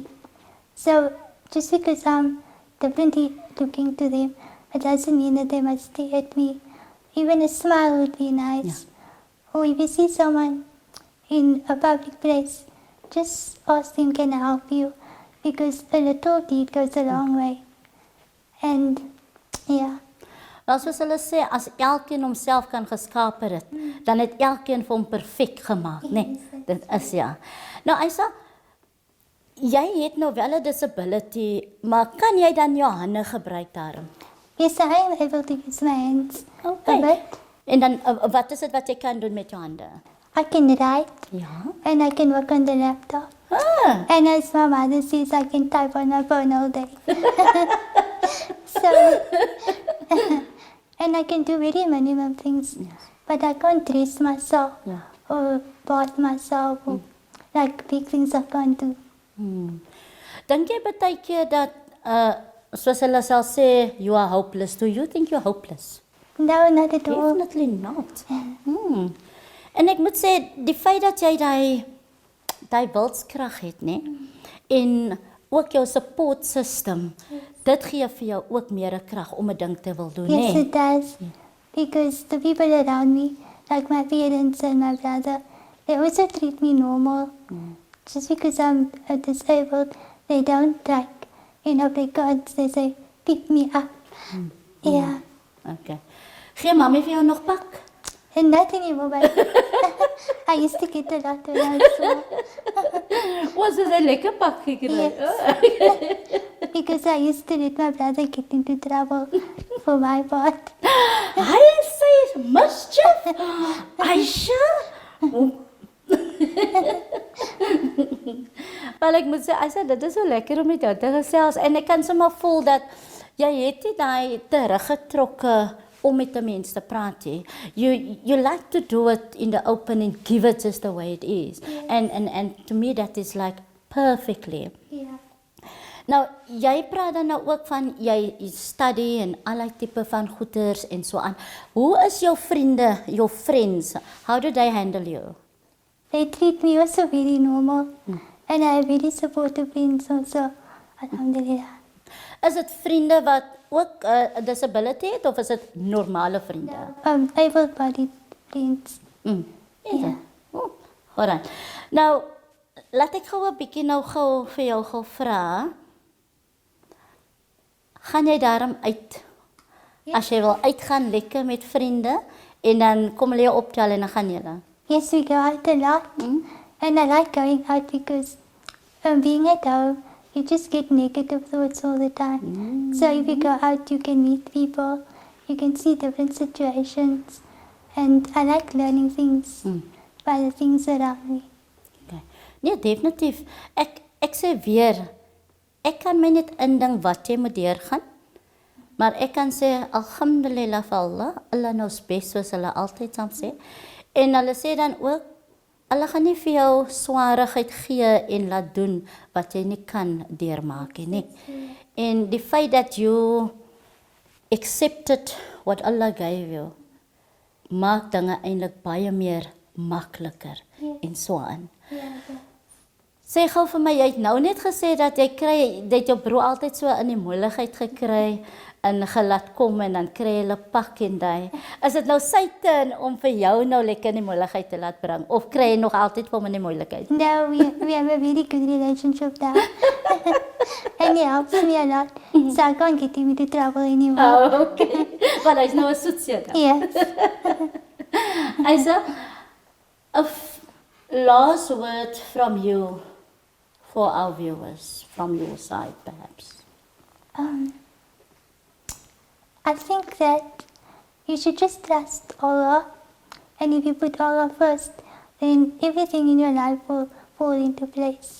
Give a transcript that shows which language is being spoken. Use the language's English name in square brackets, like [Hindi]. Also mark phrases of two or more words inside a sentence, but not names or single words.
[English] So just because I'm differently looking to them, it doesn't mean that they must stare at me. Even a smile would be nice. Or if you see someone in a public place, just ask them, can I help you? Because a little deed goes a long way. And yeah. [Afrikaans] Wel soos hulle sê, as elkeen homself kan geskape het, dan het elkeen vir hom perfek gemaak, né? Dit is ja. Nou Aisa, jy het nou wel 'n disability, maar kan jy dan jou hande gebruik daarom? [English] Yes, I am able to use my hands a Okay. bit. [Afrikaans] En dan wat is dit wat jy kan doen met jou hande? [English] I can write Ja. and I can work on the laptop. Ah, And as my mother says, I can type on my phone all day. So, and I can do very minimum things. But I can't dress myself ja. or bath myself or like big things I can't do. [Afrikaans] Dink jy baie keer dat soos hulle sal sê, [English] you are hopeless. Do you think you're hopeless? No, not at all. Definitely not. [Afrikaans] En ek moet sê, die feit dat jy daai wilskrag het, né? En ook jou [English] support system, [Afrikaans] dit gee vir jou ook meer 'n krag om 'n ding te wil doen, [English] Yes, né? it does. Because the people around me, like my parents and my brother, they also treat me normal. Just because I'm disabled, they don't they can't, they say, pick me up. Yeah. [Afrikaans] Okay. Gee mami vir jou nog pak? [English] And not anymore, but I used to get a lot when I was small. [Afrikaans] Was dit 'n lekker pak gekry? [English] Yes. Because I used to let my brother get into trouble for my part. [Afrikaans] Hy sê mischief. Aisha. Wel ek moet sê, Aisha, dit is so lekker om met jou te gesels en ek kan sommer voel dat jy het nie daai teruggetrokke om met die mense te praat nie. [English] You like to do it in the open and give it just the way it is. And to me that is like perfectly. Yeah. [Afrikaans] Nou, jy praat dan nou ook van jy study en allerlei tipe van goeders en so aan. Hoe is jou vriende, [English] your friends? How do they handle you? They treat me also very normal. And I have very supportive friends also. Alhamdulillah. [Afrikaans] Is dit vriende wat ook 'n disability het of is dit normale vriende? [English] Able-bodied friends. [Afrikaans] Ja. Alright. Nou, laat ek gou 'n bietjie nou gou vir jou gou vra. Gaan jy daarom uit? As jy wil uitgaan lekker met vriende en dan kom hulle jou optel en dan gaan julle. [English] Yes, we go out a lot. And I like going out because being at home, you just get negative thoughts all the time. So if you go out, you can meet people, you can see different situations. And I like learning things by the things around me. [Afrikaans] Okay. Nee, definitief. Ek sê weer, ek kan my net indink wat jy moet deurgaan. Maar ek kan sê alhamdulillah vir Allah, [English] Allah knows best [Afrikaans] soos hulle altyd saam sê. En hulle sê dan ook, hulle gaan nie vir jou swaarigheid gee en laat doen wat jy nie kan deurmaak nie. En die feit dat [English] you accepted what Allah gave you, [Afrikaans] maak dinge eintlik baie meer makliker en so aan. Sê gou vir my, jy het nou net gesê dat jy jou broer altyd so in die moeilikheid gekry en gelaat kom en dan kry hulle pak en daai. Is dit nou sy turn om vir jou nou lekker in die moeilikheid te laat bring of kry jy nog altyd vir hom in die moeilikheid? [English] No, we have a very good relationship now. And he helps me a lot. So I can't get him into trouble anymore. Oh, okay. [Afrikaans] Want hy's nou 'n soetseker. [English] Yes. Aisha, a last word from you for our viewers, from your side perhaps. I think that you should just trust Allah, and if you put Allah first, then everything in your life will fall into place.